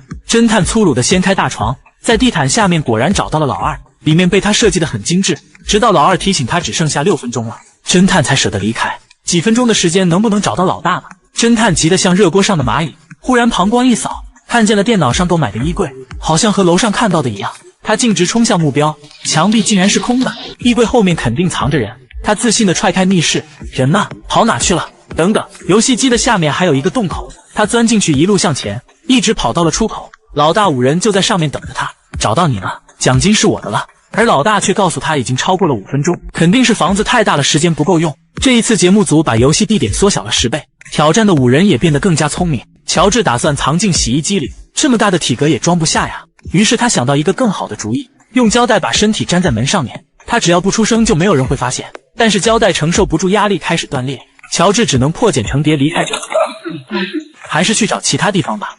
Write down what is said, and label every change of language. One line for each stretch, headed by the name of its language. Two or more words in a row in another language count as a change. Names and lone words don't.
Chinese: 偵探粗魯地掀開大床，在地毯下面果然找到了老二，裡面被他設計得很精致。直到老二提醒他只剩下6分鐘了，偵探才捨得離開。幾分鐘的時間能不能找到老大呢？偵探急得像熱鍋上的螞蟻。忽然膀胱一掃，看見了電腦上購買的衣櫃，好像和楼上看到的一樣。他徑直衝向目標，牆壁竟然是空的，衣櫃後面肯定藏着人。他自信地踹開密室，人呢？跑哪去了？等等，遊戲機的下面還有一個洞口， 他鑽進去，一路向前，一直跑到了出口。老大五人就在上面等着他，找到你了，獎金是我的了。而老大卻告訴他已經超過了5分鐘，肯定是房子太大了，時間不夠用。這一次節目組把遊戲地點縮小了10倍，挑戰的5人也變得更加聰明。喬治打算藏進洗衣機裡，這麼大的體格也裝不下呀。於是他想到一個更好的主意，用膠帶把身體粘在門上面，他只要不出聲就沒有人會發現。但是膠帶承受不住壓力開始斷裂，喬治只能破繭成蝶離開這裡，還是去找其他地方吧。